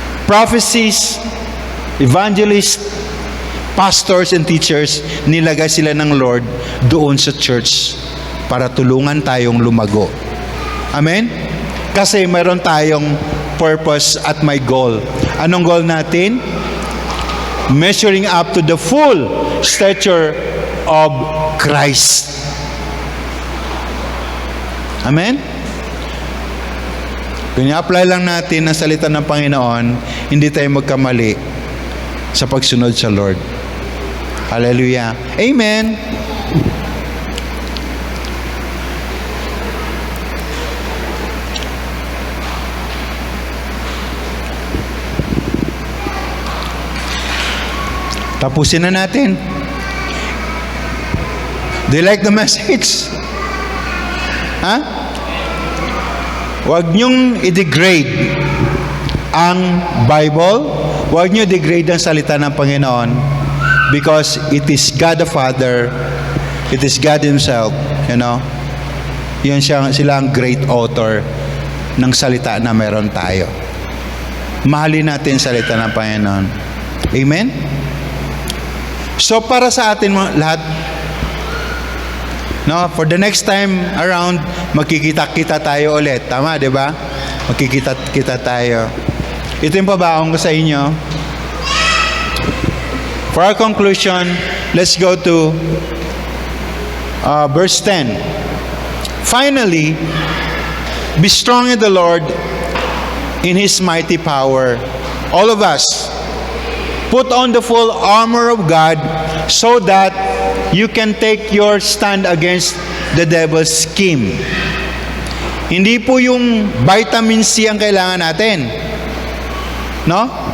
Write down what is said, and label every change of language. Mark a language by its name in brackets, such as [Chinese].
[Filipino] Prophecies, evangelists, pastors and teachers, nilagay sila ng Lord doon sa church para tulungan tayong lumago. Amen? Kasi mayroon tayong purpose at may goal. Anong goal natin? [English] Measuring up to the full stature of Christ. Amen? [Filipino] Pina-apply lang natin ang salita ng Panginoon, hindi tayo magkamali sa pagsunod sa Lord. Hallelujah. Amen. Tapusin na natin. [English] Do you like the message? Ha? [Filipino] Huwag niyong i-degrade ang Bible. Huwag niyo i-degrade ang salita ng Panginoon. [English] Because it is God the Father, it is God Himself, you know. [Filipino] Yun sila ang great author ng salita na meron tayo. Mahalin natin salita ng Panginoon. Amen? So para sa atin lahat, no, [English] for the next time around, [Filipino] magkikita-kita tayo ulit. Tama, di ba? Magkikita-kita tayo. Ito yung pabaong ko sa inyo. [English] For our conclusion, let's go to verse 10. Finally, be strong in the Lord, in His mighty power. All of us, put on the full armor of God so that you can take your stand against the devil's scheme. [Filipino] Hindi po yung vitamin C ang kailangan natin, no?